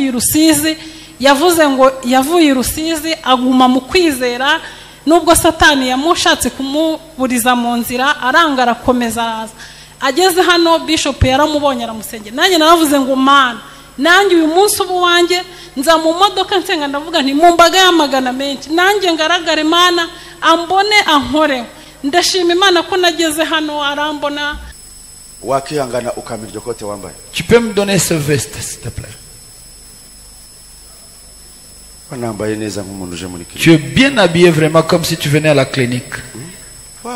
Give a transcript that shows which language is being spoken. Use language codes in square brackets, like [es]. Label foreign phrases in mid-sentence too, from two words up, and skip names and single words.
[rw] i Rusizi yavuze ngo yavuye i Rusizi aguma mu kwizera nubwo Satani yamushatse kumuburiza mu nzira aranga arakomeza araza ageze hano Bishop yaramubonye aramusengera nanjye naravuze ngo Mana nanjye uyu munsi ubu wanjye nza mu modoka nsenga ndavuga nti mu mbaga y'amagana menshi nanjye ngaragare Mana ambone ankore ndashima Imana ko nageze hano arambona wakihangana ukamira iryo kote wambaye [fr] tu peux me donner ce veste s'il te plaît [rw] wanambaye neza nk'umuntu uje muri clinique [fr] tu es bien habillé vraiment comme si tu venais à la clinique wow